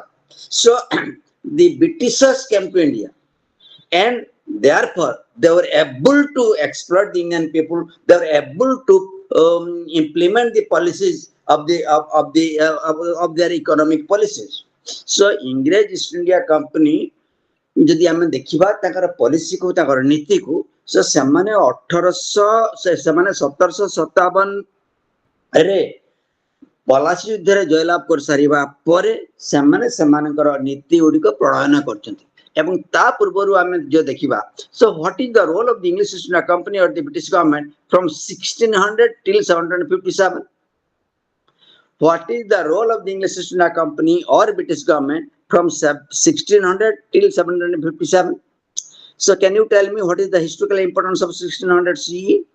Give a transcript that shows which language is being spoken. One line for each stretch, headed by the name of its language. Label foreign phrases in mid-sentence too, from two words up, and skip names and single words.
English: So the Britishers came to India, and therefore they were able to exploit the Indian people. They were able to implement the policies of their economic policies. So English East India Company,
Odia: ଯଦି ଆମେ ଦେଖିବା ତାଙ୍କର ପଲିସିକୁ, ତାଙ୍କର ନୀତିକୁ, ସେମାନେ 1757ରେ ପଲାସି ଯୁଦ୍ଧରେ ଜୟଲାଭ କରିସାରିବା ପରେ ସେମାନେ ସେମାନଙ୍କର ନୀତି ଗୁଡ଼ିକ ପ୍ରଣୟନ କରିଛନ୍ତି। ଏବଂ ତା ପୂର୍ବରୁ ଆମେ ଯଦି ଦେଖିବା,
English: so what is the role of the English East India Company or the British government from 1600 till 1757? What is the role of the English East India Company or British government from 1600 till 1757? So can you tell me what is the historical importance of 1600 CE?